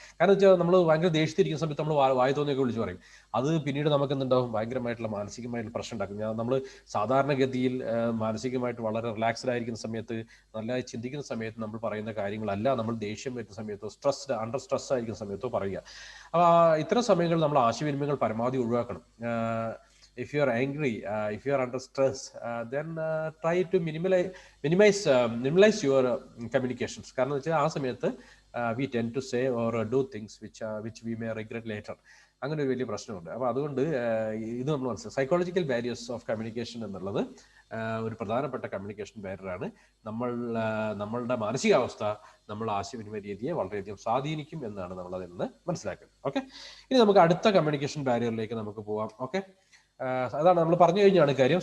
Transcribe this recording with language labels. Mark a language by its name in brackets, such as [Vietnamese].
[Malayalam] കാരണം വെച്ചാൽ നമ്മൾ ഭയങ്കര ദേഷ്യത്തിരിക്കുന്ന സമയത്ത് നമ്മൾ വായ തോന്നിയൊക്കെ വിളിച്ച് പറയും. അത് പിന്നീട് നമുക്ക് എന്തുണ്ടാവും, ഭയങ്കരമായിട്ടുള്ള മാനസികമായിട്ടുള്ള പ്രശ്നം ഉണ്ടാക്കും. നമ്മൾ സാധാരണഗതിയിൽ മാനസികമായിട്ട് വളരെ റിലാക്സ്ഡ് ആയിരിക്കുന്ന സമയത്ത്, നല്ലതായി ചിന്തിക്കുന്ന സമയത്ത് നമ്മൾ പറയുന്ന കാര്യങ്ങളല്ല നമ്മൾ ദേഷ്യം വരുന്ന സമയത്തോ അണ്ടർ സ്ട്രെസ് ആയിരിക്കുന്ന സമയത്തോ പറയുക. അപ്പോൾ ഇത്തരം സമയങ്ങളിൽ നമ്മൾ ആശയവിനിമയങ്ങൾ പരമാവധി ഒഴിവാക്കണം. [English] If you are angry, if you are under stress, then try to minimize your communications. [Malayalam] കാരണം വെച്ചാൽ ആ സമയത്ത് [English] we tend to say or do things which we may regret later. [Malayalam] അങ്ങനെ ഒരു വലിയ പ്രശ്നമുണ്ട്. അപ്പോൾ അതുകൊണ്ട് ഇത് നമ്മൾ മനസ്സിലാക്കും. സൈക്കോളജിക്കൽ ബാരിയേഴ്സ് ഓഫ് കമ്മ്യൂണിക്കേഷൻ എന്നുള്ളത് ഒരു പ്രധാനപ്പെട്ട കമ്മ്യൂണിക്കേഷൻ ബാരിയറാണ്. നമ്മളുടെ മാനസികാവസ്ഥ നമ്മൾ ആശയവിനിമയ രീതിയെ വളരെയധികം സ്വാധീനിക്കും എന്നാണ് നമ്മൾ അതിൽ നിന്ന് മനസ്സിലാക്കുന്നത്. ഓക്കെ, ഇനി നമുക്ക് അടുത്ത കമ്മ്യൂണിക്കേഷൻ ബാരിയറിലേക്ക് നമുക്ക് പോവാം. ഓക്കെ, അതാണ് നമ്മൾ പറഞ്ഞു കഴിഞ്ഞാണ് കാര്യം.